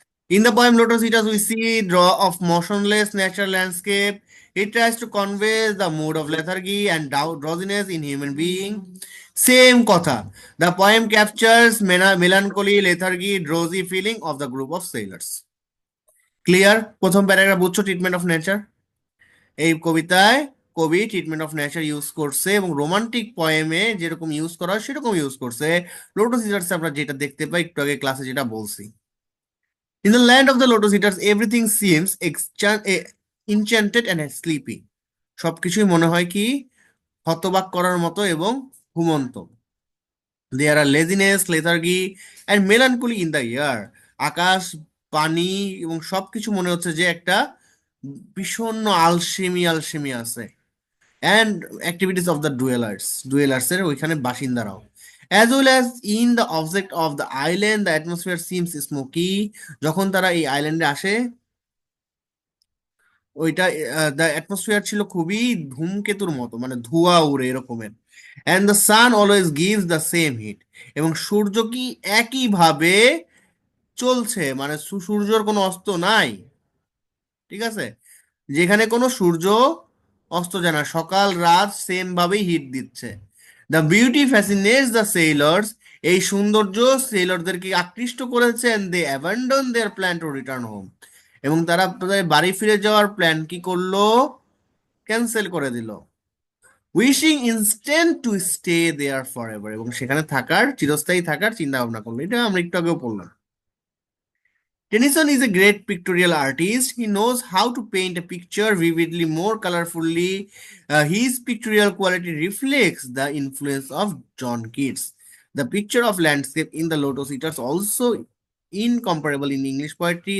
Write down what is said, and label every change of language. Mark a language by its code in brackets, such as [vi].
[en] In the poem Lotus Eaters, we see draw of motionless natural landscape. It tries to convey the mood of lethargy and drowsiness in human being. Same kotha. The poem captures melancholy, lethargy, drowsy feeling of the group of sailors. Clear? [bn] প্রথম paragraph বুঝছো treatment of nature? এই কবিতায় কবি treatment of nature use করছে এবং romantic পয়েমে যেরকম use করা হয় সেরকম ইউজ করছে। লোটাস ইটার্সে আমরা যেটা দেখতে পাই একটু আগে ক্লাসে যেটা বলছি। [en] In the land of the lotus eaters, everything seems enchanted and sleepy. [bn] সবকিছুই মনে হয় কি হতবাক করার মতো এবং ঘুমন্ত। [en] There are laziness, lethargy and melancholy in the air. [bn] আকাশ, পানি এবং সবকিছু মনে হচ্ছে যে একটা বিষণ্ণ আলসেমি আলসেমি আছে। [en] And activities of the dwellers [bn] এর ওইখানে বাসিন্দারাও। [en] As well as in the object of the island, the atmosphere seems smoky. [bn] যখন তারা এই আইল্যান্ডে আসে, ওইটা দ্য অ্যাটমসফিয়ার ছিল খুবই ধূমকেতুর মতো, মানে ধোঁয়া উড়ে এরকমের। [en] And the sun always gives the same heat. [bn] এবং সূর্য কি একইভাবে চলছে, মানে সূর্যর কোনো অস্ত নাই, ঠিক আছে? যেখানে কোনো সূর্য অস্ত যায় না, সকাল রাত সেম ভাবেই হিট দিচ্ছে। [en] The beauty fascinates the sailors. [bn] এই সৌন্দর্য সেইলরদেরকে আকৃষ্ট করেছে। [en] And they abandon their plan to return home. [bn] এবং তারা তাদের বাড়ি ফিরে যাওয়ার প্ল্যান কি করলো? ক্যান্সেল করে দিল। [en] Wishing instant to stay there forever. [bn] এবং সেখানে থাকার, চিরস্থায়ী থাকার চিন্তা ভাবনা করলো। এটা আমরা একটু আগেও পড়লাম। [en] Tennyson is a great pictorial artist. He knows how to paint a picture vividly, more colorfully. His pictorial quality reflects the influence of John Keats. The picture of landscape in the Lotus Eaters also incomparable in English poetry.